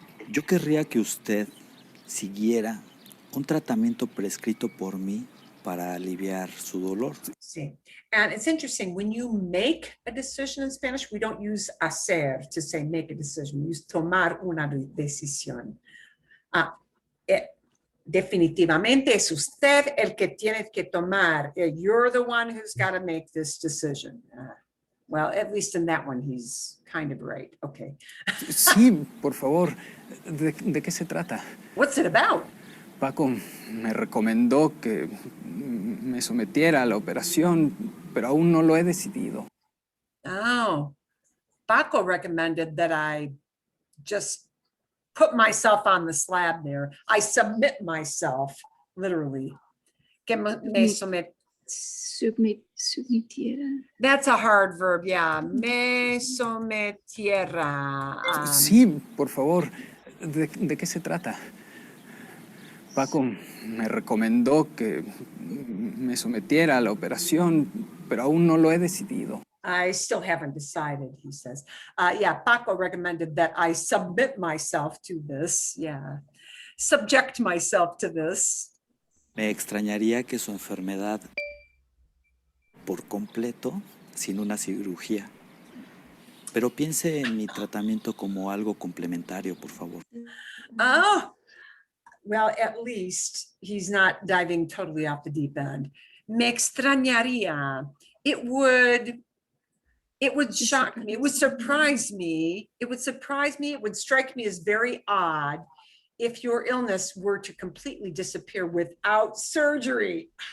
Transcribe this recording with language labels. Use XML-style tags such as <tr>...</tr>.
<es>Yo querría que usted siguiera un tratamiento prescrito por mí para aliviar su dolor.</es> <en>Sí. And it's interesting, when you make a decision in Spanish, we don't use hacer to say make a decision. We use</en> <es>tomar una decisión. Definitivamente es usted el que tiene que tomar.</es> <en>You're the one who's got to make this decision. Well, at least in that one, he's kind of right. Okay.</en> <es>Sí, por favor. ¿De qué se trata?</es> <en>What's it about?</en> <es>Paco me recomendó que me sometiera a la operación, pero aún no lo he decidido.</es> <en>Oh, Paco recommended that I just put myself on the slab there. I submit myself, literally.</en> <es>Que me Submitiera.</es> <en>That's a hard verb, yeah.</en> <es>Me sometiera. Sí, por favor. ¿De qué se trata? Paco me recomendó que me sometiera a la operación, pero aún no lo he decidido.</es> <en>I still haven't decided, he says. Yeah, Paco recommended that I submit myself to this. Yeah, subject myself to this.</en> <es>Me extrañaría que su enfermedad por completo sin una cirugía. Pero piense en mi tratamiento como algo complementario, por favor.</es> <en>Oh, well, at least he's not diving totally off the deep end.</en> <es>Me extrañaría.</es> <en>It would shock me. It would surprise me. It would surprise me. It would strike me as very odd if your illness were to completely disappear without surgery.</en>